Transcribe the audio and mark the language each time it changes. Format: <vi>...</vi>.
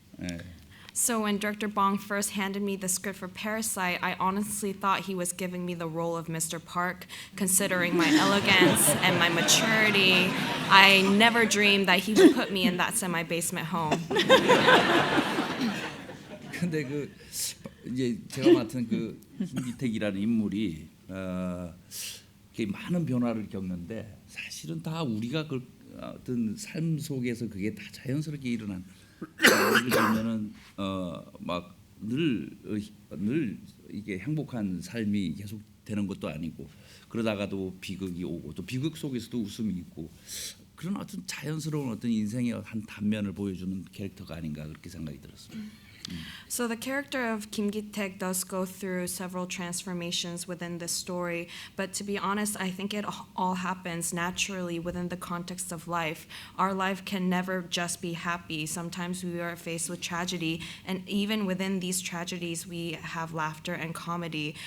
<ko>예.</ko> <en>So when director Bong first handed me the script for Parasite, I honestly thought he was giving me the role of Mr. Park, considering my elegance and my maturity. I never dreamed that he would put me in that semi-basement home.</en> <ko>근데 그 이제 제가 맡은 그 김기택이라는 인물이 많은 변화를 겪는데 사실은 다 우리가 그 어떤 삶 속에서 그게 다 자연스럽게 일어난. 예를 들면은 막 늘 이게 행복한 삶이 계속 되는 것도 아니고 그러다가도 비극이 오고 또 비극 속에서도 웃음이 있고 그런 어떤 자연스러운 어떤 인생의 한 단면을 보여주는 캐릭터가 아닌가 그렇게 생각이 들었습니다.</ko> <en>So the character of Kim Gi-taek does go through several transformations within this story, but to be honest, I think it all happens naturally within the context of life. Our life can never just be happy. Sometimes we are faced with tragedy, and even within these tragedies, we have laughter and comedy.</en>